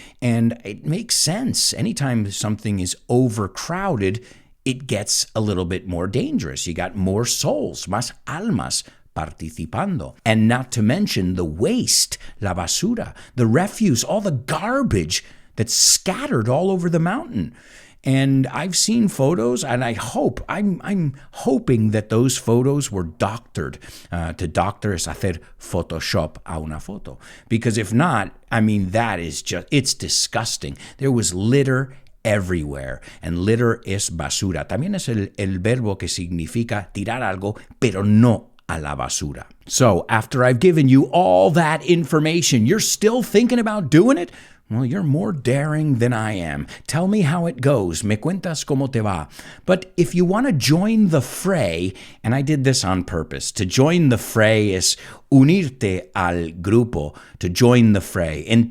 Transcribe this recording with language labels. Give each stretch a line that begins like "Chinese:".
English: And it makes sense. Anytime something is overcrowded, it gets a little bit more dangerous. You got more souls,
Spanish: más almas, participando.
English: And not to mention the waste,
Spanish: la basura,
English: the refuse, all the garbage that's scattered all over the mountain. And I've seen photos, and I'm hoping that those photos were doctored.
Spanish: To doctor es hacer Photoshop a una foto.
English: Because if not, I mean, that is just, it's disgusting. There was litter everywhere. And litter
Spanish: es basura. También es el verbo que significa tirar algo, pero no a la basura.
English: So after I've given you all that information, you're still thinking about doing it? Well, you're more daring than I am. Tell me how it goes.
Spanish: Me cuentas cómo te va.
English: But if you want to join the fray, and I did this on purpose, to join the fray
Spanish: es unirte al grupo,
English: to join the fray.